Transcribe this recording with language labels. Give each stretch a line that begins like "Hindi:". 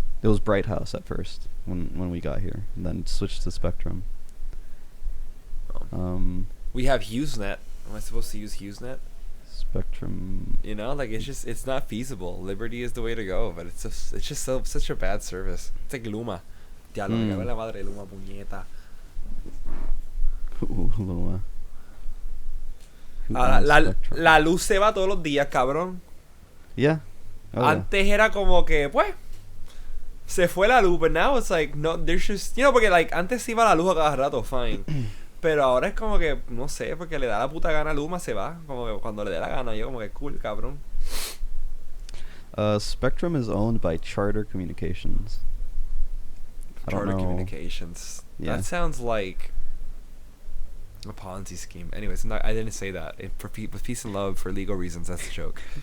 English: It was Bright House at first when we got here, and then it switched to Spectrum. We have HughesNet. Am I supposed to use HughesNet? Spectrum. You know, like it's not feasible. Liberty is the way to go, but it's just such a bad service. It's like Luma.
Spanish: Diablo, me cago en la madre Luma, puñeta.
English: Luma. Who owns Spectrum?
Spanish: La luz se va todos los días, cabrón.
English: Yeah. Oh, yeah.
Spanish: Antes era como que, pues, se fue la luz,
English: but now it's like, no, there's just, you know,
Spanish: porque like, antes se iba la luz a cada rato, fine. Pero ahora es como que, no sé, porque le da la puta gana a Luma, se va. Como que cuando le dé la gana, yo como que cool, cabrón.
English: Spectrum is owned by Charter Communications. Charter Communications. Yeah. That sounds like a Ponzi scheme. Anyways, I didn't say that. With peace and love, for legal reasons, that's a joke.